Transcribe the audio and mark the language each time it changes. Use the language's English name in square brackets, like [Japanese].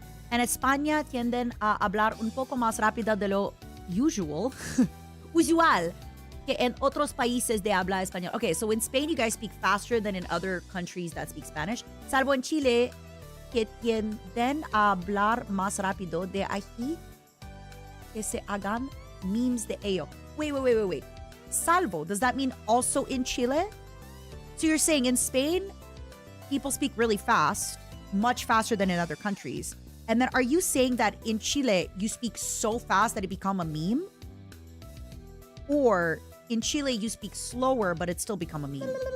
[Spanish] En España tienden a hablar un poco más rápido de lo usual que en otros países de habla español. [English] Okay, so in Spain, you guys speak faster than in other countries that speak Spanish. [Spanish] Salvo en Chile, que tienden a hablar más rápido de aquí que se hagan memes de ello. [English] Wait. Salvo, does that mean also in Chile? So you're saying in Spain, people speak really fast, much faster than in other countries. And then are you saying that in Chile, you speak so fast that it become a meme? Or in Chile, you speak slower, but it still become a meme?